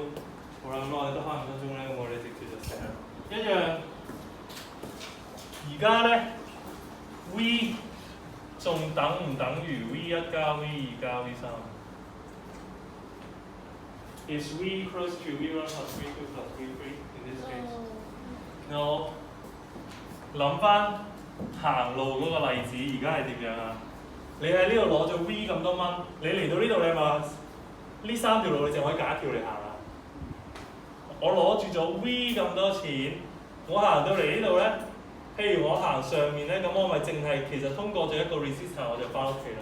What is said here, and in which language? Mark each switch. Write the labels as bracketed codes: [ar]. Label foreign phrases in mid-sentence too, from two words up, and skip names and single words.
[yue] 好啦，咁我哋得翻5分鐘咧，我哋直接就寫一樣。而家咧 V 仲等唔等於 V1 加 V2 加 V3？ [en] Is V equals to V1 plus V2 plus V3 in this case? No. [yue] 諗翻行路嗰個例子，而家係點樣啊？你喺呢度攞咗 V 咁多蚊，你嚟到呢度你咪呢三條路你淨可以揀一條嚟行啦。我攞住咗 V 咁多錢，我行到嚟呢度咧，譬如我行上面咧，咁我咪淨係其實通過咗一個 resistor 我就翻屋企啦。